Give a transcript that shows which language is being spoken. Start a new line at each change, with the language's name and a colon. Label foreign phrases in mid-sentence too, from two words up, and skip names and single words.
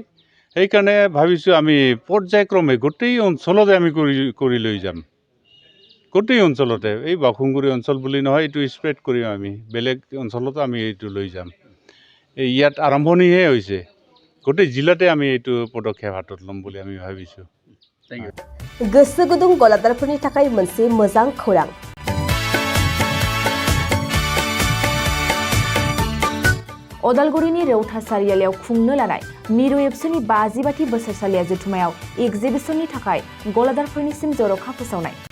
Assamese: সেইকাৰণে ভাবিছোঁ আমি পৰ্যায়ক্ৰমে গোটেই অঞ্চলতে আমি কৰি লৈ যাম। গোটেই অঞ্চলতে, এই বাউসুংগুৰি অঞ্চল বুলি নহয়, এইটো স্প্ৰেড কৰিম আমি, বেলেগ অঞ্চলতো আমি এইটো লৈ যাম। ইয়াত আৰম্ভণিহে হৈছে, গোটেই জিলাতে আমি এইটো পদক্ষেপ হাতত ল'ম বুলি আমি ভাবিছোঁ।
Bodo: गोसो गुदुं गलादारफोरनि थाखाय मोनसे मोजां खौरां। अदालगुरिनि रौता सारियालियाव खुंनो लानाय मिरु एबसुनि 50 बोसोरसालिया जथुमायाव एग्जिबिशननि थाखाय गलादारफोरनिसिम जर'खा फोसावनाय।